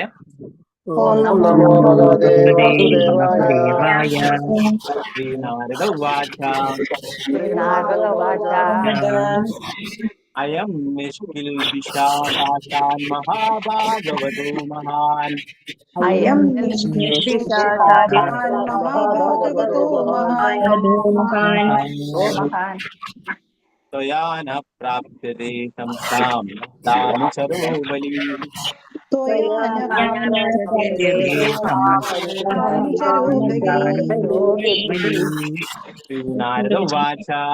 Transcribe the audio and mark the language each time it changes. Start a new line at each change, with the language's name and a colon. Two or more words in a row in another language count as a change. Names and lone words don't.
Sanskrit: ഓം നമോ ഭഗവതേ വാസുദേവായ. ശ്രീനാരദ ഉവാച. അയം നിഷ്കിൽബിഷാ സാക്ഷാൽ മഹാഭാഗവതോ മഹാൻ. अयं निष्किल्बिषा साक्षात् महाभागवतो महान् त्वया न प्राप्यते संस्थानुचरो बलि. श्रीनारद उवाच.